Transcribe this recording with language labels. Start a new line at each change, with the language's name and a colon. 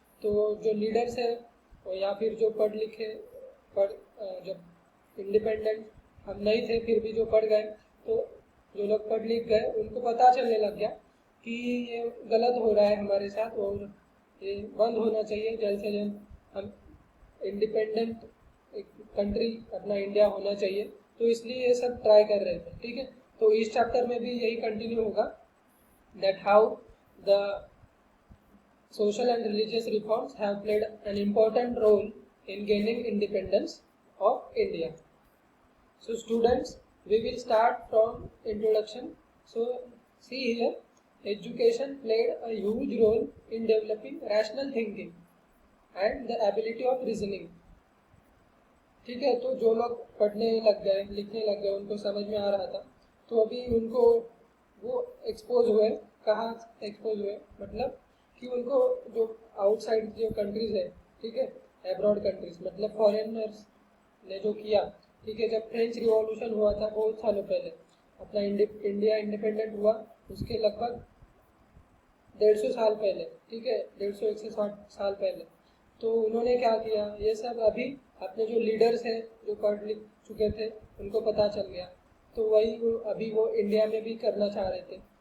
Hindi: तो जो लीडर्स है या फिर जो पढ़ लिखे जब इंडिपेंडेंट हम नहीं थे फिर भी जो पढ़ गए, तो जो लोग पढ़ लिख गए उनको पता चलने लग गया कि ये गलत हो रहा है हमारे साथ और ये बंद होना चाहिए. जल्द से जल्द हम इंडिपेंडेंट एक कंट्री अपना इंडिया होना चाहिए, तो इसलिए ये सब ट्राई कर रहे थे. ठीक है, तो इस चैप्टर में भी यही कंटिन्यू होगा,
English: that how the social and religious reforms have played an important role in gaining independence of India. So students, we will start from introduction. So See here, education played a huge role in developing rational thinking and the ability of reasoning.
Hindi: ठीक है, तो जो लोग पढ़ने लग गए, लिखने लग गए, उनको समझ में आ रहा था, तो अभी उनको वो एक्सपोज हुए. कहाँ एक्सपोज हुए? मतलब कि उनको जो आउटसाइड जो कंट्रीज है, ठीक है, एब्रॉड कंट्रीज, मतलब फॉरेनर्स ने जो किया, ठीक है, जब फ्रेंच रिवॉल्यूशन हुआ था बहुत सालों पहले, अपना इंडिया इंडिपेंडेंट हुआ उसके लगभग 150 साल पहले, ठीक है, 150 160 साल पहले, तो उन्होंने क्या किया, ये सब अभी अपने जो लीडर्स हैं जो पढ़ लिख चुके थे उनको पता चल गया, तो वही अभी वो इंडिया में भी करना चाह रहे थे.